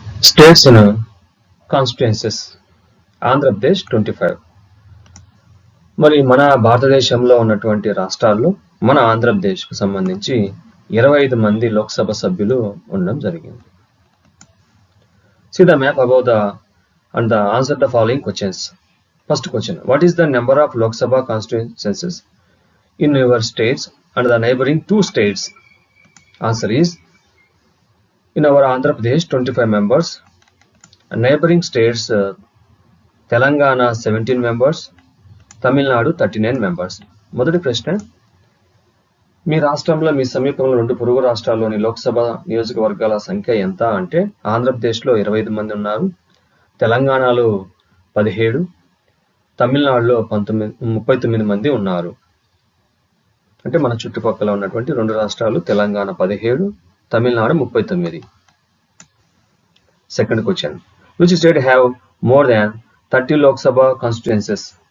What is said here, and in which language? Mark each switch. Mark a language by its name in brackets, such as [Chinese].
[English] States and constituencies. Andhra Pradesh 25. [Telugu] మరి మన భారతదేశంలో ఉన్నటువంటి రాష్ట్రాల్లో మన ఆంధ్రప్రదేశ్కు సంబంధించి 25 మంది లోక్సభ సభ్యులు ఉండడం జరిగింది. [English] See the map above the and answer the following questions. First question: what is the number of Lok Sabha constituencies in your states and the neighboring 2 states? Answer is, in our Andhra Pradesh 25 members, and neighboring states Telangana 17 members, Tamil Nadu 39 members. [Telugu] మొదటి ప్రశ్న, మీ రాష్ట్రంలో మీ సమీపంలో 2 పొరుగు రాష్ట్రాల్లోని లోక్సభ నియోజకవర్గాల సంఖ్య ఎంత అంటే ఆంధ్రప్రదేశ్లో 25 మంది ఉన్నారు, తెలంగాణలో 17, తమిళనాడులో 39 మంది ఉన్నారు. అంటే మన చుట్టుపక్కల ఉన్నటువంటి 2 రాష్ట్రాలు Telangana 17, Tamil Nadu 39. [English] Second question, which state have more than 30 Lok Sabha constituencies?